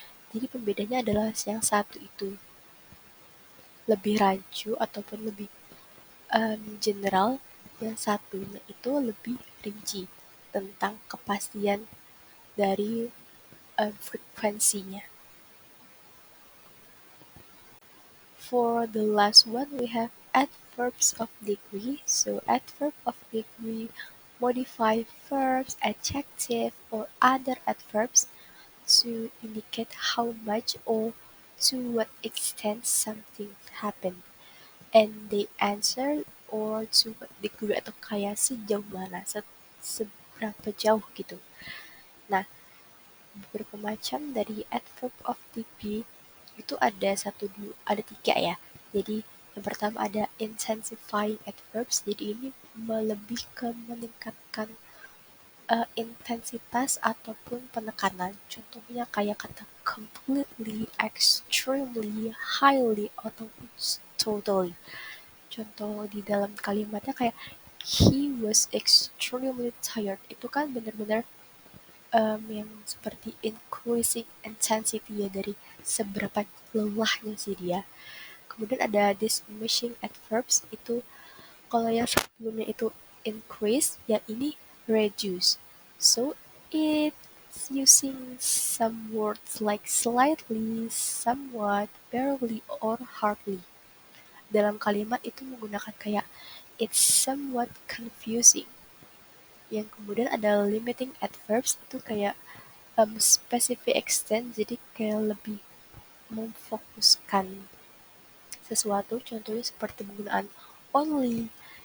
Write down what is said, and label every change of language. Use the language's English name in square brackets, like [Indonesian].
[Indonesian] Jadi pembedanya adalah yang satu itu lebih rancu ataupun lebih general, yang satunya itu lebih rinci tentang kepastian dari frekuensinya. [English] For the last one, we have adverbs of degree. So adverb of degree modify verbs, adjective, or other adverbs to indicate how much or to what extent something happened. And they answer or to what degree [Indonesian] atau kayak sejauh mana, seberapa jauh gitu. Nah, beberapa macam dari adverb of degree itu ada tiga ya. Jadi yang pertama ada intensifying adverbs. Jadi ini lebih ke meningkatkan intensitas ataupun penekanan. Contohnya kayak kata completely, extremely, highly, ataupun totally. Contoh di dalam kalimatnya kayak [English] he was extremely tired. [Indonesian] Itu kan benar-benar yang seperti [English] increasing intensity [Indonesian] ya, dari seberapa lelahnya sih dia. Kemudian ada diminishing adverbs, itu kalau yang sebelumnya itu increase, yang ini reduce. [English] So it's using some words like slightly, somewhat, barely, or hardly. [Indonesian] Dalam kalimat itu menggunakan kayak [English] it's somewhat confusing. [Indonesian] Yang kemudian ada limiting adverbs, itu kayak [English] specific extent, [Indonesian] jadi kayak lebih memfokuskan sesuatu. Contohnya seperti penggunaan only,